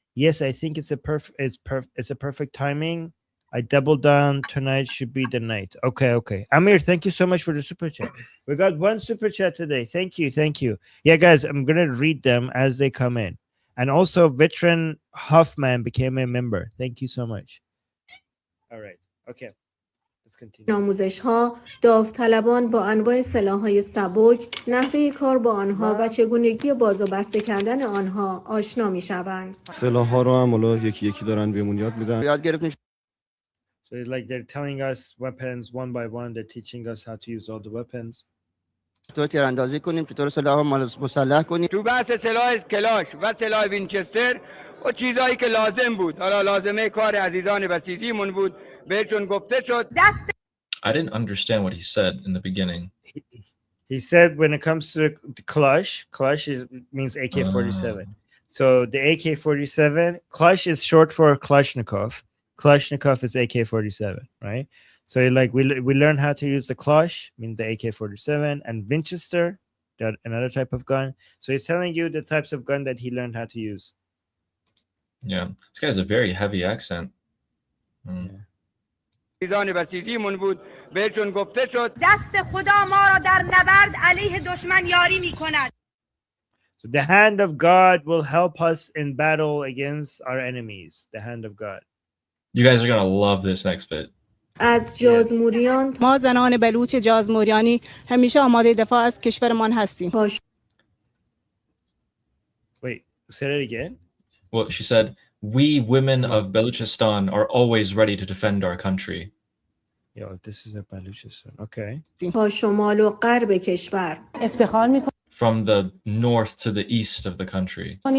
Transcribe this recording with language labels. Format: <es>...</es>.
<en>Yes, I think it's a perfect timing. I double down. Tonight should be the night. Okay. Amir, thank you so much for the super chat. We got one super chat today. Thank you. Yeah, guys, I'm gonna read them as they come in. And also, veteran Hoffman became a member. Thank you so much. All right. Okay. Let's continue.</en> <fa>آموزش‌ها، داوطلبان با انواع سلاح‌های سبک، نحوه کار با آنها و چگونگی باز و بسته کردن آنها آشنا می‌شوند. سلاح‌ها رو هم حالا یکی یکی دارن بهمون یاد میدن. یاد گرفتیم.</fa> <en>So it's like they're telling us weapons one by one. They're teaching us how to use all the weapons.</en> <fa>چطور تیراندازی کنیم، چطور سلاح مسلح کنیم. تو بحث سلاح کلاش و سلاح وینچستر و چیزایی که لازم بود، حالا لازمه کار عزیزان بسیجیمون بود، بهشون گفته شد.</fa> <en>I didn't understand what he said in the beginning. He said when it comes to the Klash means AK-47. So the AK-47, Klash is short for Kalashnikov. Kalashnikov is AK-47, right? So like we learn how to use the Klash, means the AK-47, and Winchester, that another type of gun. So he's telling you the types of gun that he learned how to use. Yeah, this guy has a very heavy accent.</en> <fa>عزیزان بسیجیمون بود، بهشون گفته شد دست خدا ما را در نبرد علیه دشمن یاری می‌کند.</fa> <en>So the hand of God will help us in battle against our enemies. The hand of God. You guys are gonna love this next bit.</en> <fa>از جازموریان ما زنان بلوچ جازموریانی همیشه آماده دفاع از کشورمان هستیم.</fa> <en>Wait, say that again? Well, she said, we women of Baluchistan are always ready to defend our country. Yo, this is a Baluchistan. Okay.</en> <fa>تا شمال و غرب کشور. افتخار می‌کنیم.</fa> <en>From the north to the east of the country.</en>